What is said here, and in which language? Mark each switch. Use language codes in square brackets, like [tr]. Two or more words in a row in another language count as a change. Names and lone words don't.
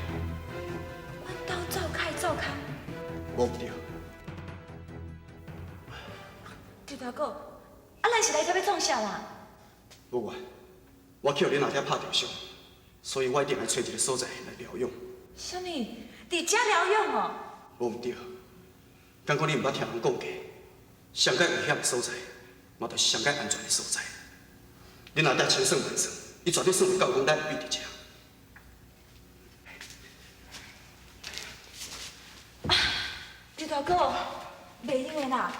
[nan] 阮兜灶开灶空。无毋对。刘大哥，啊，咱是来这要创啥啦？不管，我去互恁阿爹拍着伤，所以我一定来找一个所在来疗养。什么？ 伫遮疗养哦？无毋对，感觉你毋捌听人讲过，上界危险的所在，嘛就是上界安全的所在。恁阿爹千算万算，伊绝对算袂到讲咱会变伫遮。刘大哥，袂用的啦。